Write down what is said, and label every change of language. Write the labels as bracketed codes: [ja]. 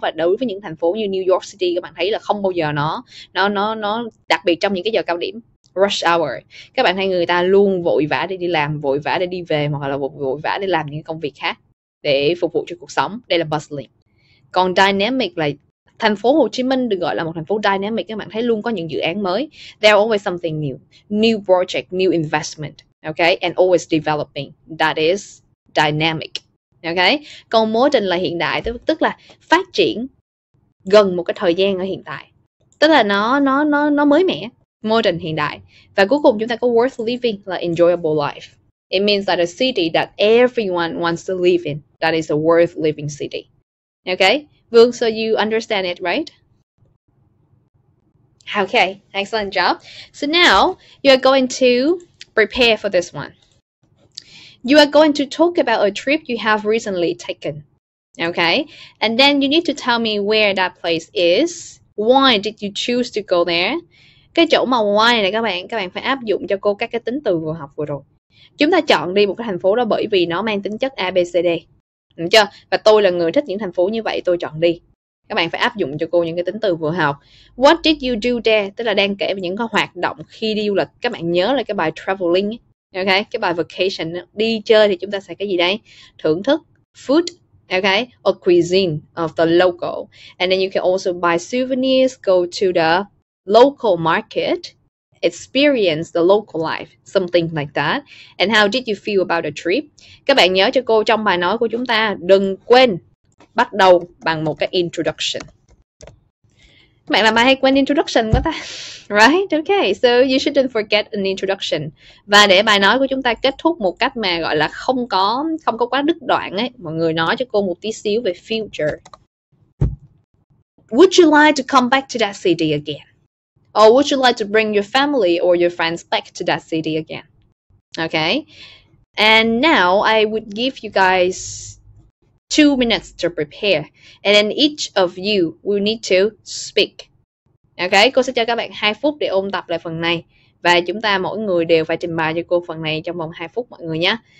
[vi] Và đối với những thành phố như New York City, các bạn thấy là không bao giờ nó đặc biệt trong những cái giờ cao điểm rush hour, các bạn thấy người ta luôn vội vã để đi làm, vội vã để đi về, hoặc là vội vã để làm những công việc khác để phục vụ cho cuộc sống. Đây là bustling. Còn dynamic là thành phố Hồ Chí Minh được gọi là một thành phố dynamic. Các bạn thấy luôn có những dự án mới. [en] There's always something new project, new investment, okay, and always developing. That is dynamic, okay. [vi] Còn modern là hiện đại, tức là phát triển gần một cái thời gian ở hiện tại, tức là nó mới mẻ. Modern, hiện đại. Và cuối cùng chúng ta có [en] worth living [vi] là [en] enjoyable life. It means that a city that everyone wants to live in, that is a worth living city. Okay, Vương, so you understand it, right? Okay, excellent job. So now you are going to prepare for this one. You are going to talk about a trip you have recently taken. Okay, and then you need to tell me where that place is. Why did you choose to go there? [vi] Cái chỗ mà [en] why [vi] này các bạn phải áp dụng cho cô các cái tính từ vừa học vừa rồi. Chúng ta chọn đi một cái thành phố đó bởi vì nó mang tính chất ABCD. Được chưa? Và tôi là người thích những thành phố như vậy, tôi chọn đi. Các bạn phải áp dụng cho cô những cái tính từ vừa học. [en] What did you do there? [vi] Tức là đang kể về những cái hoạt động khi đi du lịch. Các bạn nhớ là cái bài traveling ấy. Okay? Cái bài vacation, đi chơi thì chúng ta sẽ cái gì đây? Thưởng thức [en] food, okay, or cuisine of the local. And then you can also buy souvenirs, go to the local market, experience the local life, something like that. And how did you feel about the trip? [vi] Các bạn nhớ cho cô trong bài nói của chúng ta đừng quên bắt đầu bằng một cái introduction. Bạn làm bài hay quên introduction quá ta. [en] Right, okay, so you shouldn't forget an introduction. [vi] Và để bài nói của chúng ta kết thúc một cách mà gọi là không có quá đứt đoạn ấy, mọi người nói cho cô một tí xíu về future. [en] Would you like to come back to that city again? Or would you like to bring your family or your friends back to that city again? Okay. And now I would give you guys 2 minutes to prepare. And then each of you will need to speak. [vi] Ok, cô sẽ cho các bạn 2 phút để ôn tập lại phần này. Và chúng ta mỗi người đều phải trình bày cho cô phần này trong vòng 2 phút mọi người nhé.